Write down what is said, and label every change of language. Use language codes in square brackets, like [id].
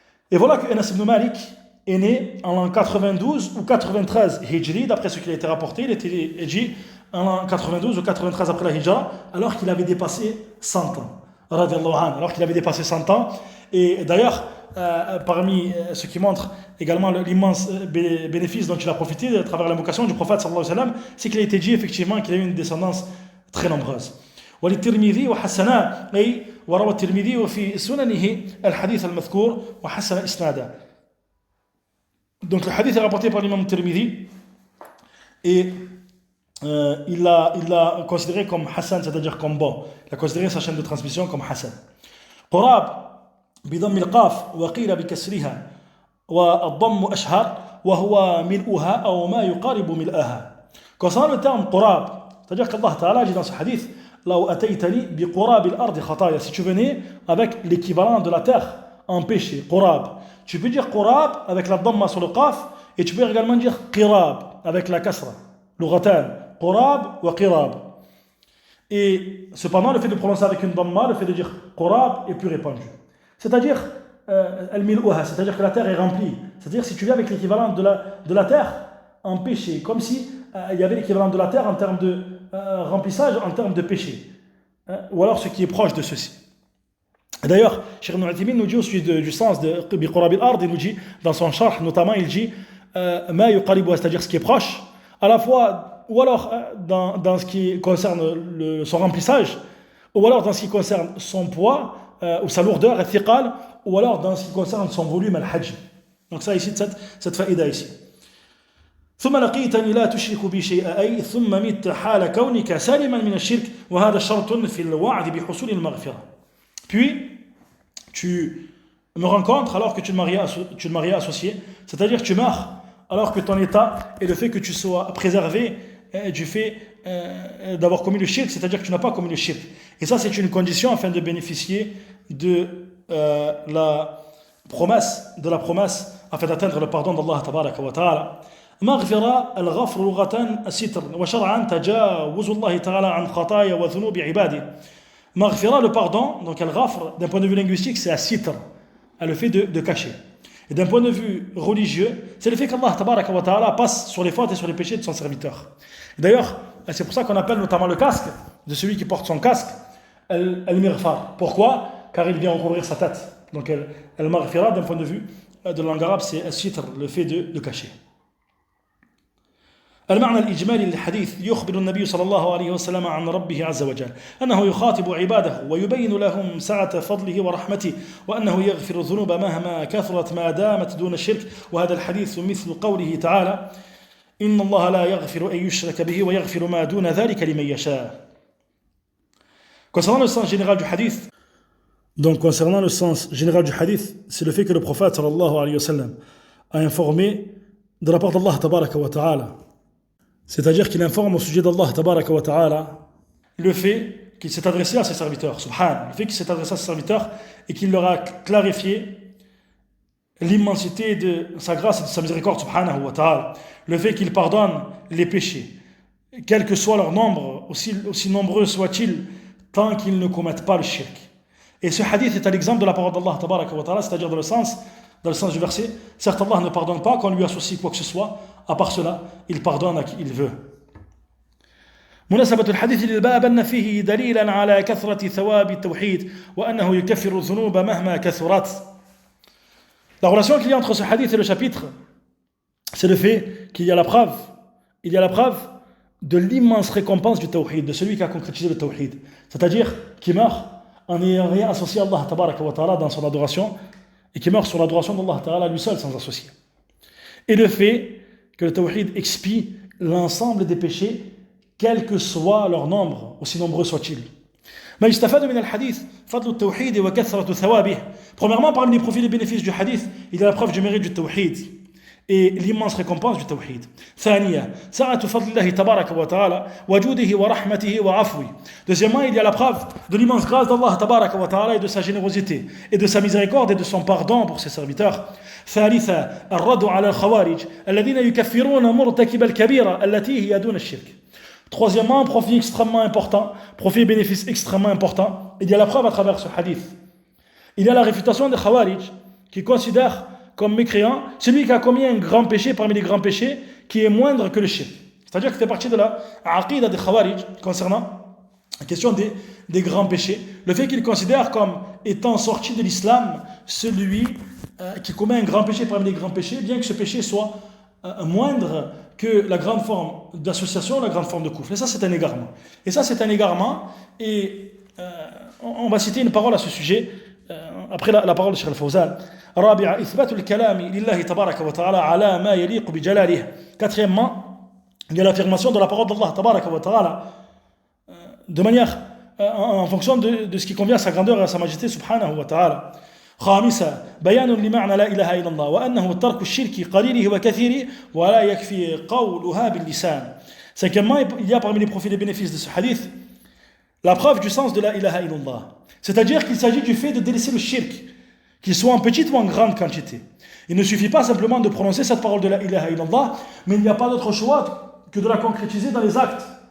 [fr] Et voilà que Anas ibn Malik est né en l'an 92 ou 93 Hijri, d'après ce qui a été rapporté. Il était né en l'an 92 ou 93 après la Hijra, alors qu'il avait dépassé 100 ans. Alors qu'il avait dépassé 100 ans. Et d'ailleurs, parmi ce qui montre également l'immense bénéfice dont il a profité à travers l'invocation du prophète sallallahu alayhi wa sallam, c'est qu'il a été dit effectivement qu'il a eu une descendance très nombreuse. [ar] وللترمذي وحسناه أي وروى الترمذي في سننه الحديث المذكور وحسن إسناده. [fr] Donc le hadith est rapporté par l'imam Tirmidhi et il l'a considéré comme Hassan, c'est-à-dire comme bon. Il a considéré sa chaîne de transmission comme Hassan. [ar] قراب بضم القاف وقيل بكسرها والضم أشهر وهو ملؤها أو ما يقارب ملؤها. [fr] Concernant le terme قراب, c'est-à-dire qu'Allah Ta'ala dit dans ce hadith [ar] لو أتيتني بقراب الأرض خطايا, [fr] si tu venais avec l'équivalent de la terre en péché, قراب. Tu peux dire قراب avec la dhamma sur le qaf et tu peux également dire قراب avec la kasra, [ar] لغتان قراب وقراب. [fr] Et cependant le fait de prononcer avec une dhamma, le fait de dire قراب est plus répandu. C'est-à-dire الملؤها, c'est-à-dire que la terre est remplie. C'est-à-dire si tu viens avec l'équivalent de la terre en péché, comme si il y avait l'équivalent de la terre en termes de remplissage, en termes de péché, ou alors ce qui est proche de ceci. D'ailleurs, Cheikh Ibn Uthaymin nous dit au sujet du sens de biqurab al-ard, il nous dit dans son sharh notamment, il dit ma yuqaribu, c'est-à-dire ce qui est proche, à la fois ou alors dans ce qui concerne son remplissage, ou alors dans ce qui concerne son poids ou sa lourdeur, al-thiqal, ou alors dans ce qui concerne son volume, al-hajj. Donc ça ici, cette faïda ici. [ar] ثم لقيتني لا تشرك بي شيئا أي ثم مت حال كونك سالما من الشرك وهذا شرط في الوعد بحصول المغفرة. [fr] Puis tu me rencontres alors que tu ne m'as rien associé, c'est-à-dire que tu meurs alors que ton état est le fait que tu sois préservé du fait d'avoir commis le shirk, c'est-à-dire que tu n'as pas commis le shirk. Et ça c'est une condition afin de bénéficier de la promesse afin d'atteindre le pardon d'Allah tabaraka wa ta'ala. [ar] مغفرة الغفر لغة الستر وشرعا تجاوز الله تعالى عن خطايا وذنوب عباده. [fr] مغفرة, le pardon, donc al-ghafr d'un point de vue linguistique c'est al-sitr, le fait de cacher. Et d'un point de vue religieux, c'est le fait qu'Allah tabaraka wa ta'ala passe sur les fautes et sur les péchés de son serviteur. Et d'ailleurs, c'est pour ça qu'on appelle notamment le casque de celui qui porte son casque al-mirfar. Pourquoi? Car il vient recouvrir sa tête. Donc al-maghfira d'un point de vue de la langue arabe c'est al-sitr, le fait de cacher. [ar] المعنى الإجمالي للحديث يخبر النبي صلى الله عليه وسلم عن ربه عز وجل أنه يخاطب عباده ويبين لهم سعة فضله ورحمته وأنه يغفر الذنوب مهما كثرت ما دامت دون الشرك وهذا الحديث مثل قوله تعالى إن الله لا يغفر أن يشرك به ويغفر ما دون ذلك لمن يشاء. [fr] Concernant le sens général du hadith, c'est le fait que le prophète sallallahu alayhi wa sallam a informé de la part d'Allah tabaraka wa ta'ala. C'est-à-dire qu'il informe au sujet d'Allah tabaraka wa ta'ala le fait qu'il s'est adressé à ses serviteurs, subhan, le fait qu'il s'est adressé à ses serviteurs et qu'il leur a clarifié l'immensité de sa grâce et de sa miséricorde, subhanahu wa ta'ala, le fait qu'il pardonne les péchés, quel que soit leur nombre, aussi nombreux soient-ils, tant qu'ils ne commettent pas le shirk. Et ce hadith est à l'exemple de la parole d'Allah tabaraka wa ta'ala, c'est-à-dire dans le sens du verset, certes Allah ne pardonne pas quand on lui associe quoi que ce soit, à part cela, il pardonne à qui il veut. [ar] مناسبة الحديث للباب أن فيه دليلا على كثرة ثواب التوحيد وأنه يكفر الذنوب مهما كثرت. [fr] La relation qu'il y a entre ce hadith et le chapitre, c'est le fait qu'il y a la preuve de l'immense récompense du tawhid, de celui qui a concrétisé le tawhid, c'est-à-dire qui meurt en n'ayant rien associé à Allah tabaraka wa ta'ala dans son adoration et qui meurt sur l'adoration d'Allah ta'ala lui seul sans associer. Et le fait que le tawhid expie l'ensemble des péchés quel que soit leur nombre, aussi nombreux soient-ils. [ar] ما يستفاد من الحديث فضل التوحيد وكثرة ثوابه. [fr] Premièrement, parmi les profits et bénéfices du hadith, il y a la preuve du mérite du tawhid et l'immense récompense du tawhid. [ar] ثانيا سعة فضل الله تبارك وتعالى وجوده ورحمته وعفوه. [fr] Deuxièmement, il y a la preuve de l'immense grâce d'Allah تبارك وتعالى et de sa générosité et de sa miséricorde et de son pardon pour ses serviteurs. [ar] ثالثا الرد على الخوارج الذين يكفرون مرتكب الكبيرة التي هي دون الشرك. [fr] Troisièmement, profit extrêmement important, profit et bénéfice extrêmement important. Il y a la preuve à travers ce hadith. Il y a la réfutation des Khawarij qui considèrent comme mécréant celui qui a commis un grand péché parmi les grands péchés qui est moindre que le shirk. C'est-à-dire que c'est partie de la aqida des Khawarij concernant la question des grands péchés. Le fait qu'ils considèrent comme étant sorti de l'islam celui qui commet un grand péché parmi les grands péchés, bien que ce péché soit moindre que la grande forme d'association, la grande forme de kufr. Et ça, c'est un égarement. Et on va citer une parole à ce sujet, après la parole de Cheikh Al-Fawzan. [ar] رابعا إثبات الكلام لله تبارك وتعالى على ما يليق بجلاله. [fr] Quatrièmement, il y a l'affirmation de la parole d'Allah تبارك وتعالى de manière en fonction de ce qui convient à sa grandeur et à sa majesté subhanahu wa ta'ala. [ar] خامسا بيان لمعنى لا إله إلا الله وأنه ترك الشرك قليله وكثيره ولا يكفي قولها باللسان. [fr] Cinquièmement, il y a parmi les profits et les bénéfices de ce hadith la preuve du sens de la ilaha illallah. C'est-à-dire qu'il s'agit du fait de délaisser le shirk, qu'il soit en petite ou en grande quantité. Il ne suffit pas simplement de prononcer cette parole de la ilaha illallah, mais il n'y a pas d'autre choix que de la concrétiser dans les actes.